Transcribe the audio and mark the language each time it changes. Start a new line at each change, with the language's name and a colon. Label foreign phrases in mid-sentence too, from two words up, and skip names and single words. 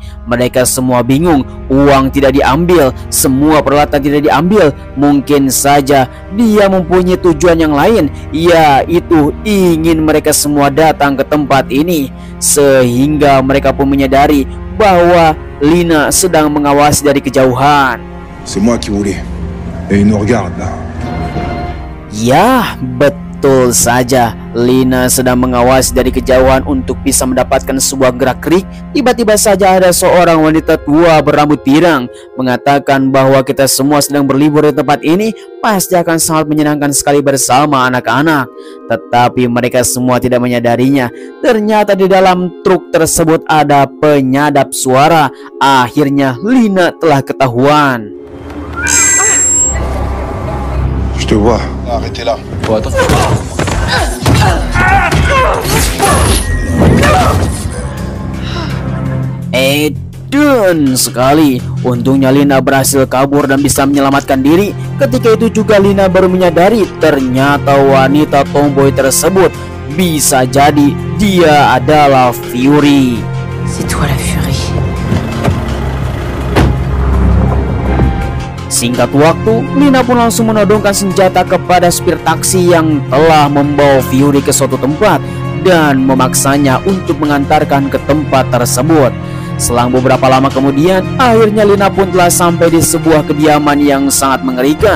Indonesian: Mereka semua bingung, uang tidak diambil, semua peralatan tidak diambil. Mungkin saja dia mempunyai tujuan yang lain, yaitu ingin mereka semua datang ke tempat ini. Sehingga mereka pun menyadari bahwa Lina sedang mengawasi dari kejauhan.
French: C'est moi qui voulais. Et il nous regarde là.
Indonesian: Ya, betul saja. Lina sedang mengawasi dari kejauhan untuk bisa mendapatkan sebuah gerak-gerik. Tiba-tiba saja ada seorang wanita tua berambut pirang mengatakan bahwa kita semua sedang berlibur di tempat ini, pasti akan sangat menyenangkan sekali bersama anak-anak. Tetapi mereka semua tidak menyadarinya. Ternyata di dalam truk tersebut ada penyadap suara. Akhirnya Lina telah ketahuan.
French: Je te vois. Arrêtez là. Oh, attends.
Indonesian: Edan sekali. Untungnya Lina berhasil kabur dan bisa menyelamatkan diri. Ketika itu juga Lina baru menyadari ternyata wanita tomboy tersebut bisa jadi dia adalah Fury.
French: C'est toi la Fury.
Indonesian: Singkat waktu, Lina pun langsung menodongkan senjata kepada supir taksi yang telah membawa Fury ke suatu tempat dan memaksanya untuk mengantarkan ke tempat tersebut. Selang beberapa lama kemudian, akhirnya Lina pun telah sampai di sebuah kediaman yang sangat mengerikan.